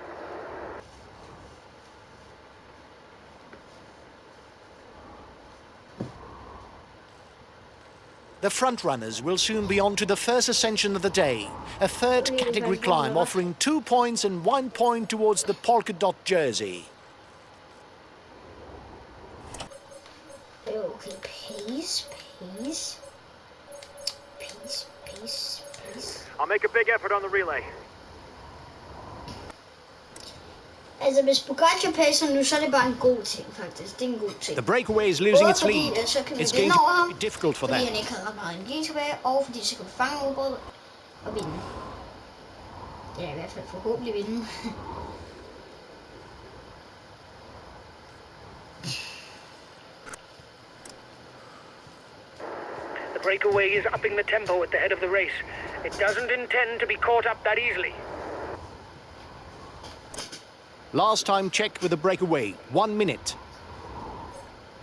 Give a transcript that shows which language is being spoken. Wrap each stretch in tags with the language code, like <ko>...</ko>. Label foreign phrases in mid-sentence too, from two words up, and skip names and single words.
<en>The front runners will soon be on to the first ascension of the day, a 3rd category climb offering 2 points and 1 point towards the polka dot jersey. Okay, peace. I'll make a big effort on the relay.</en> <da>Altså, hvis Pogacar pacer nu, så er det bare en god ting, faktisk. Det er en god ting.</da> <en>The breakaway is losing its</en> <da>Både</da> <en>lead.</en> <da>fordi, så kan vi</da> <en>It's</en> <da>vinde</da> <en>going</en> <da>over</da> <en>to</en> <da>ham,</da> <en>be difficult for</en> <da>fordi</da> <en>them.</en> <da>han ikke havde ret meget energi tilbage, og fordi så kan vi fange udbrud og vinde. Det er i hvert fald forhåbentlig vinde.</da> <en>The breakaway is upping the tempo at the head of the race. It doesn't intend to be caught up that easily. Last time check with the breakaway, 1 minute.</en>